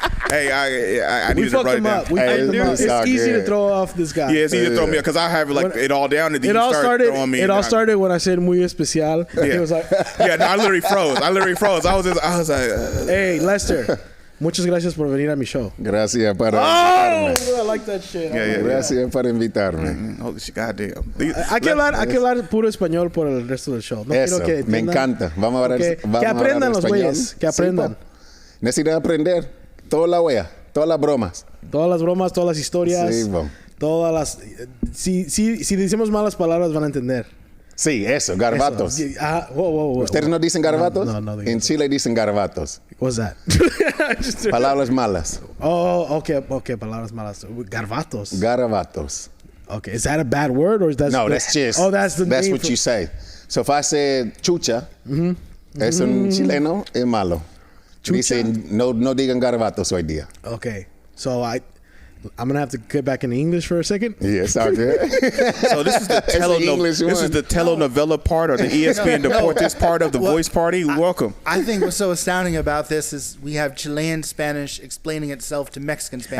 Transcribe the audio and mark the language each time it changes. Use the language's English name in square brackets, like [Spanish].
[English] Hey, I need to write it down. It's easy to throw off this guy. Yeah, it's easy to throw me because I have it all down. And then throwing me. It all started when I said [Spanish] muy especial. [English] Yeah. He was like, yeah, no, I literally froze. I was like, hey, Lester. [Spanish] Muchas gracias por venir a mi show. Gracias para invitarme. [English] I like that shit. Yeah. [Spanish] Gracias para invitarme. [English] Holy shit, goddamn. [Spanish] Hay que hablar puro español por el resto del show. No Eso, quiero que me encanta. Vamos a hablar que aprendan los güeyes, que aprendan. Sí, necesitan aprender toda la wea, todas las bromas. Todas las bromas, todas las historias. Sí, bon. Todas las... Si decimos malas palabras van a entender. Sí, eso, garbatos. [English] Whoa. [Spanish] ¿Ustedes no dicen garbatos? No. En Chile dicen garbatos. [English] What's that? [Spanish] Palabras malas. Oh, okay, palabras malas. Garbatos. [English] Okay, is that a bad word or is that? No, that's just. Oh, that's what you say. So if I said chucha, [Spanish] es un chileno, es malo. Dicen no digan garbatos hoy día. [English] Okay, so I'm gonna have to get back into English for a second. Yes, okay. So this is the telenovela part or the ESPN Deportes part of the Voice Party. Welcome. I think what's so astounding about this is we have Chilean Spanish explaining itself to Mexican Spanish.